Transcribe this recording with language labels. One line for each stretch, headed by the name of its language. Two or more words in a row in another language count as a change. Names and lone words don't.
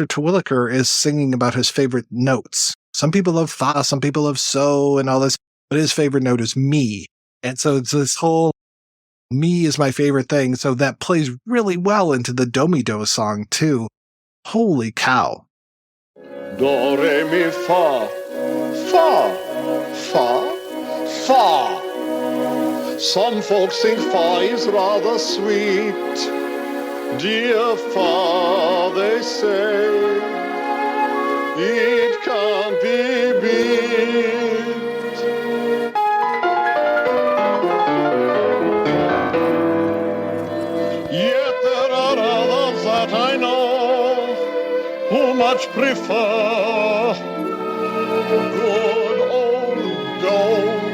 English: Terwilliker is singing about his favorite notes. Some people love fa, some people love so and all this, but his favorite note is mi. And so it's this whole mi is my favorite thing. So that plays really well into the Do-Me-Do song too. Holy cow. Do, re, mi, fa, fa, fa, fa. Some folks think fa is rather sweet. Dear fa, they say, it can't be beat. Yet there are others that I know who much prefer good old do.